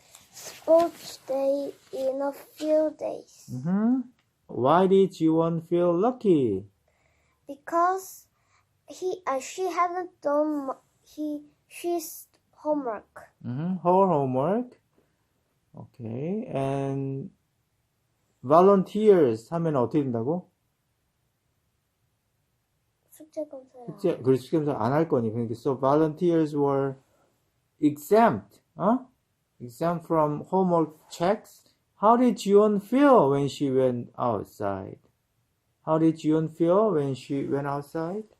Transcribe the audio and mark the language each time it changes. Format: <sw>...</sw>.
<en>Sports day in a few days. Mm-hmm. Why did Jiwon feel lucky? Because she hadn't done his homework. Mm-hmm. Her homework. Okay. And volunteers</en> <ko>하면 어떻게 된다고? 숙제 검사를 숙제 검사 안 할 거니. 그러니까</ko> <en>so volunteers were exempt. Exempt from homework checks. How did Jiwon feel when she went outside? How did Jiwon feel when she went outside?</en>